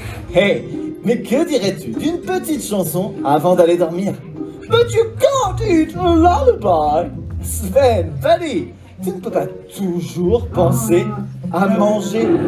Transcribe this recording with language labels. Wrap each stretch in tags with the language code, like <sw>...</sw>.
<fr>Hey, mais que dirais-tu d'une petite chanson avant d'aller dormir?</fr> <en>But you can't eat a lullaby! Sven, buddy!</en> <fr>Tu ne peux pas toujours penser à manger.</fr>